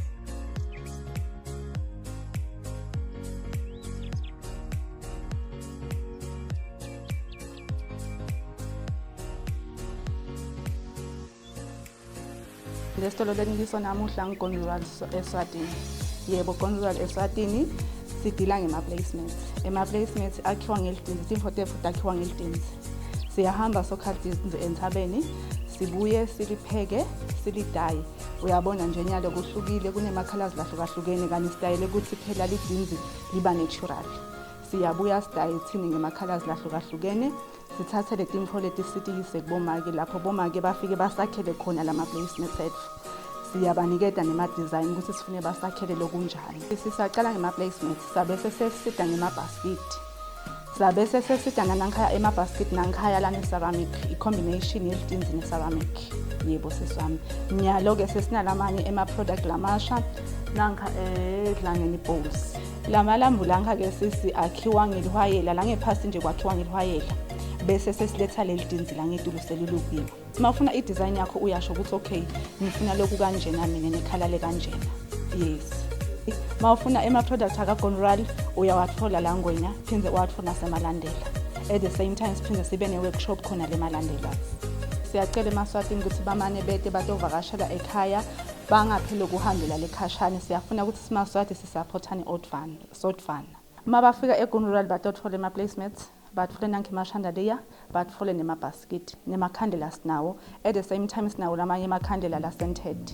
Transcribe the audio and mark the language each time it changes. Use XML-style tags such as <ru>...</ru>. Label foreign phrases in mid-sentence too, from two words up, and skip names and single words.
<ss>Lesitolo lengiso namuhla ngiGondlural eSwatini. Yebo, Gondlural eSwatini sidila ngema-placements. Ema-placements akhiwa ngelidinzi, Imfo Betfu akhiwa ngelidinzi. Siyahamba sokhathi enthabeni, sibuye silipheke, silidaye. Uyabona nje nyalo kuhlukile kunema-colors lahlukahlukene kanti style ukuthi phela lidinzi liba natural. Siyabuya sidaye thini ngema-colors lahlukahlukene. Sithathe leti Imfo leti sitiyise kubomake lapho bomake bafike basakhele khona lama-placements ethu. Siyabaniketa nema-design ukuthi sifune basakhele lokunjani. Sisaqala ngema-placements sabe sesisida ngema-basket. Sabe sesisida nankhaya ema-basket nankhaya lana ceramic i-combination yelidinzi ne-ceramic. Yebo sesami. Nyalo-ke sesinalamanye ema-product lamasha nanka edlangeni bowls. Lamalambu lanka-ke sisi akhiwa ngelihwayela la ngephasi nje kwakhiwa ngelihwayela. bese sesiletha leli tinzi la ngetulu selulukiwe. Mawufuna i-design yakho uyasho ukuthi okay ngifuna lokhu kanjena mina nekhala le kanjena. Yes. Mawufuna ema-product akaGonral uyawathola la Ngwenya phinde uwathola semalandela.</ss> <en>At the same time</en> <ss>siphinde sibe ne-workshop khona le malandela. Siyacela eMaswatini ukuthi bamane bete batovakashela ekhaya bangapheli ukuhambela lekhashane. Siyafuna ukuthi siMaswati sisupportane sodvana. Mabafika eGonral batothola ema-placements, batfole nangemashandaliya, batfole nema-basket, nemakhandela sinawo.</ss> <en>At the same time</en> <ss>sinawo lamanye amakhandela la-scented.</ss>